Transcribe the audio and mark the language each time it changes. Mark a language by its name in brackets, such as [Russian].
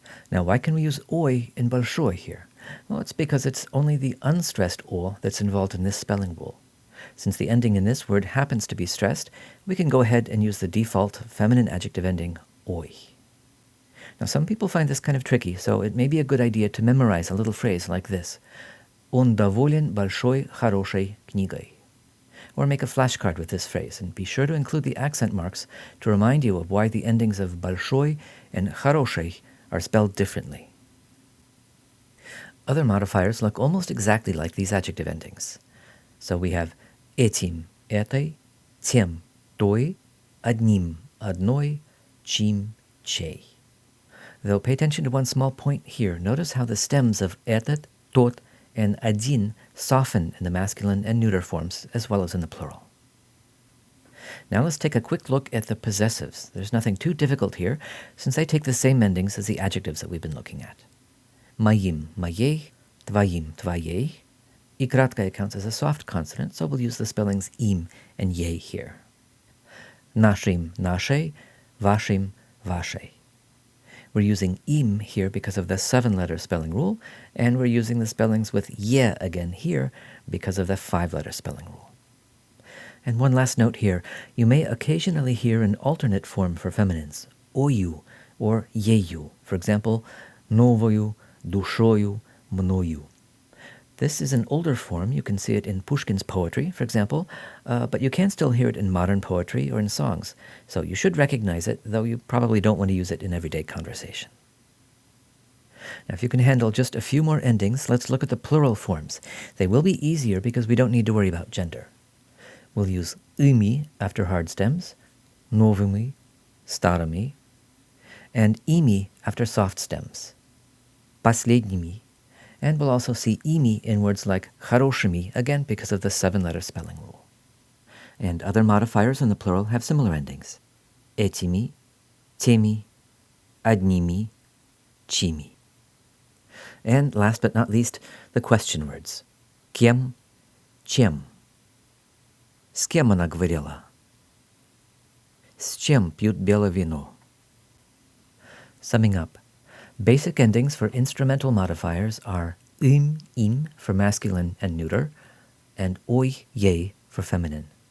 [English] Now, why can we use «ой» in большой here? Well, it's because it's only the unstressed «о» that's involved in this spelling rule. Since the ending in this word happens to be stressed, we can go ahead and use the default feminine adjective ending «ой». Now, some people find this kind of tricky, so it may be a good idea to memorize a little phrase like this. [Russian] Он доволен большой, хорошей книгой. [English] Or make a flashcard with this phrase, and be sure to include the accent marks to remind you of why the endings of большой and хорошей are spelled differently. Other modifiers look almost exactly like these adjective endings. So we have [Russian] этим, этой, тем, той, одним, одной, чьим, чей. [English] Though pay attention to one small point here. Notice how the stems of этот, тот, and один soften in the masculine and neuter forms, as well as in the plural. Now let's take a quick look at the possessives. There's nothing too difficult here, since they take the same endings as the adjectives that we've been looking at. [Russian] Моим, моей, твоим, твоей. И краткое [English] counts as a soft consonant, so we'll use the spellings им and ей here. [Russian] Нашим, нашей, вашим, вашей. [English] We're using im here because of the 7-letter spelling rule, and we're using the spellings with ye again here because of the 5-letter spelling rule. And one last note here, you may occasionally hear an alternate form for feminines, ою or ею. For example, [Russian] новою, душою, мною. [English] This is an older form. You can see it in Pushkin's poetry, for example, but you can still hear it in modern poetry or in songs. So you should recognize it, though you probably don't want to use it in everyday conversation. Now, if you can handle just a few more endings, let's look at the plural forms. They will be easier because we don't need to worry about gender. We'll use ими after hard stems, новыми, старыми, and ими after soft stems, последними. And we'll also see ими in words like хорошими, again because of the 7-letter spelling rule. And other modifiers in the plural have similar endings. [Russian] Этими, теми, одними, чьими. [English] And last but not least, the question words. [Russian] Кем, чем. С кем она говорила? С чем пьют белое вино? [English] Summing up, basic endings for instrumental modifiers are im for masculine and neuter, and ой, ей for feminine.